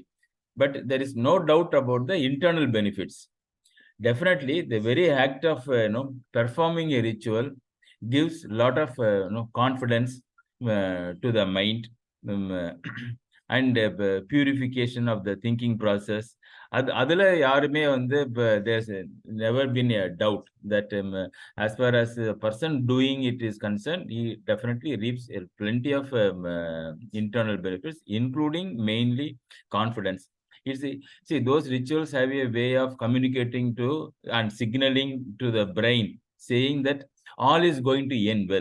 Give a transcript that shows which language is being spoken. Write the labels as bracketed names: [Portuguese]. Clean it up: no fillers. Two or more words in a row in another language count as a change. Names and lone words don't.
[English] But there is no doubt about the internal benefits. Definitely, the very act of performing a ritual gives a lot of confidence to the mind and purification of the thinking process. Adula yarume vandu there's never been a doubt that as far as the person doing it is concerned, he definitely reaps plenty of internal benefits, including mainly confidence. See, those rituals have a way of communicating to and signaling to the brain, saying that all is going to end well.